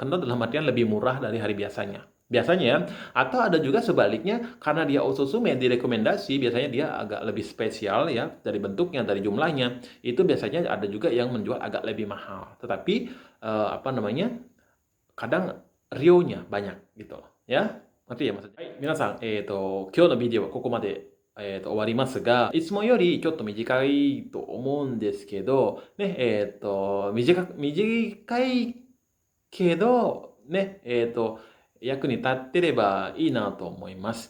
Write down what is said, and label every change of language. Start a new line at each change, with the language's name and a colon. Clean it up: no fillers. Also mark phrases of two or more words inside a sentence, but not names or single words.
Indonesian: Kendor dalam artian lebih murah dari hari biasanya. Biasanya ya. Atau ada juga sebaliknya karena dia osusume direkomendasi biasanya dia agak lebih spesial ya dari bentuknya, dari jumlahnya. Itu biasanya ada juga yang menjual agak lebih mahal. Tetapi apa namanya? Kadang rionya banyak gitu loh. Ya, ngerti ya maksudnya?
Japanese: Hai, 皆さん、今日のビデオはここまで、終わりますが、いつもよりちょっと短いと思うんですけど、ね、短いけど、ね、役に立ってればいいなと思います。